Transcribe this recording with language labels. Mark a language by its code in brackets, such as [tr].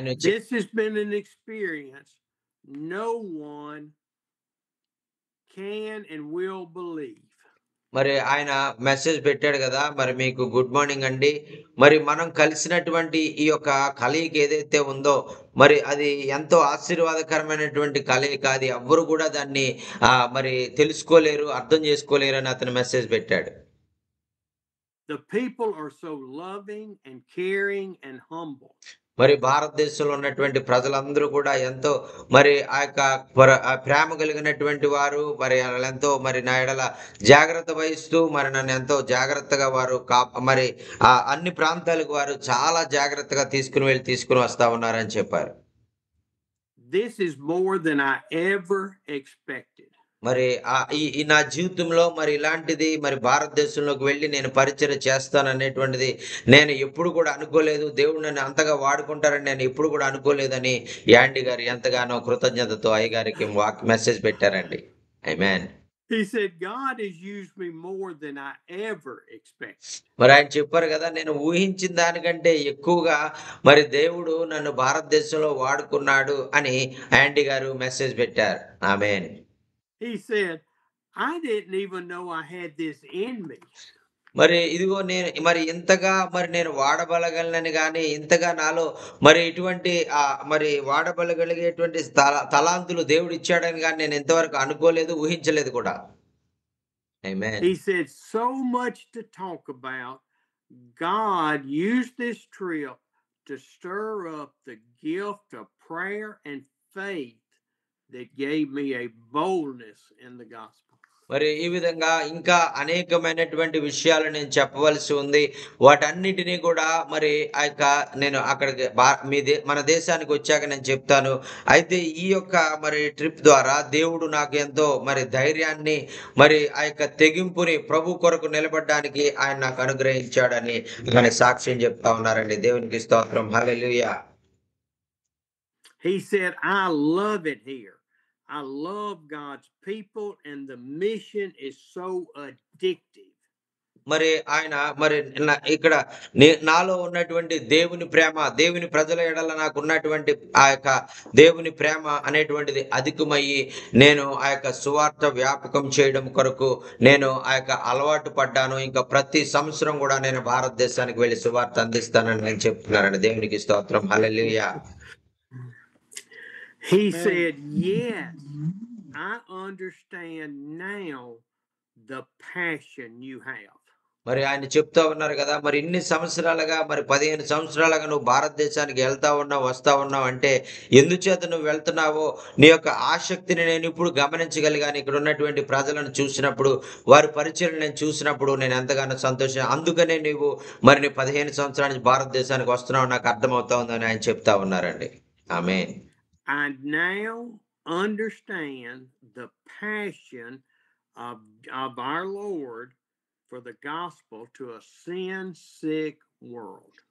[en] This has been an experience no one can and will believe. [te] మరి ఆయన message పెట్టాడు కదా, మరి మీకు [en] good morning [te] అండి. మరి మనం కలిసినటువంటి ఈ యొక్క కలయిక ఏదైతే ఉందో మరి అది ఎంతో ఆశీర్వాదకరమైనటువంటి కలయిక. అది ఎవ్వరు కూడా దాన్ని మరి తెలుసుకోలేరు, అర్థం చేసుకోలేరు అని అతను మెసేజ్ పెట్టాడు. [en] The people are so loving and caring and humble. [te] మరి భారతదేశంలో ఉన్నటువంటి ప్రజలందరూ కూడా ఎంతో మరి ఆ యొక్క ప్రేమ కలిగినటువంటి వారు. మరి ఎంతో మరి నా ఎడల జాగ్రత్త వహిస్తూ మరి నన్ను ఎంతో జాగ్రత్తగా వారు మరి అన్ని ప్రాంతాలకు వారు చాలా జాగ్రత్తగా తీసుకుని వస్తా ఉన్నారని చెప్పారు. [en] This is more than I ever expected. [te] మరి ఈ నా జీవితంలో మరి ఇలాంటిది మరి భారతదేశంలోకి వెళ్ళి నేను పరిచర్య చేస్తాననేటువంటిది నేను ఎప్పుడు కూడా అనుకోలేదు. దేవుడు నన్ను అంతగా వాడుకుంటారని నేను ఎప్పుడు కూడా అనుకోలేదని యాండీ గారు ఎంతగానో కృతజ్ఞతతో అయ్యగారికి మెసేజ్ పెట్టారండి. ఆమేన్. [en] He said God has used me more than I ever expected. [te] మరి ఆయన చెప్పారు కదా, నేను ఊహించిన దానికంటే ఎక్కువగా మరి దేవుడు నన్ను భారతదేశంలో వాడుకున్నాడు అని యాండీ గారు మెసేజ్ పెట్టారు. ఆమేన్. [en] He said, I didn't even know I had this in me. [te] మరి ఇదిగో మరి ఇంతగా మరి నేను వాడబలగలనని గాని ఇంతగా నాలో మరి ఇటువంటి మరి వాడబలగలిగేటువంటి తలాంతులు దేవుడు ఇచ్చాడని గాని నేను ఇంతవరకు అనుకోలేదు, ఊహించలేదు కూడా. ఆమేన్. [en] He said so much to talk about. God used this trip to stir up the gift of prayer and faith that gave me a boldness in the gospel. [te] మరి ఈ విధంగా ఇంకా అనేకమైనటువంటి విషయాలు నేను చెప్పవలసి ఉంది. వాటన్నిటినీ కూడా మరి నేను అక్కడికి మన దేశానికి వచ్చాక నేను చెప్తాను. అయితే ఈ యొక్క మరి ట్రిప్ ద్వారా దేవుడు నాకు ఎంతో మరి ధైర్యాన్ని మరి ఆ యొక్క తెగింపుని ప్రభు కొరకు నిలబడడానికి ఆయన నాకు అనుగ్రహించాడని ఆయన సాక్ష్యం చెప్తా ఉన్నారండి. దేవునికి స్తోత్రం. హల్లెలూయా. [en] He said, I love it here. I love God's people and the mission is so addictive. [te] మరి ఆయన మరి ఇక్కడ నాలో ఉన్నటువంటి దేవుని ప్రేమ, దేవుని ప్రజల ఎడల నాకు ఉన్నటువంటి ఆ యొక్క దేవుని ప్రేమ అనేటువంటిది అధికమయ్యి నేను ఆ యొక్క సువార్త వ్యాపకం చేయడం కొరకు నేను ఆ యొక్క అలవాటు పడ్డాను. ఇంకా ప్రతి సంవత్సరం కూడా నేను భారతదేశానికి వెళ్ళి సువార్త అందిస్తానని నేను చెప్తున్నానండి. దేవునికి స్తోత్రం. హల్లెలూయా. [en] He said, yes, I understand now the passion you have. [te] మరి ఆయన చెప్తా ఉన్నారు కదా, మరి ఇన్ని సంవత్సరాలుగా మరి 15 సంవత్సరాలుగా నువ్వు భారతదేశానికి వస్తా ఉన్నావు అంటే ఎందుచేత నువ్వు వెళ్తున్నావో నీ యొక్క ఆసక్తిని నేను ఇప్పుడు గమనించగలిగాను. ఇక్కడ ఉన్నటువంటి ప్రజలను చూసినప్పుడు, వారి పరిచయం నేను చూసినప్పుడు నేను ఎంతగానో సంతోషం. అందుకనే నువ్వు మరి నీ 15 సంవత్సరాల నుంచి భారతదేశానికి వస్తున్నావు నాకు అర్థమవుతా ఉందని ఆయన చెప్తా ఉన్నారండి. ఆమేన్. [en] I now understand the passion of our Lord for the gospel to a sin-sick world.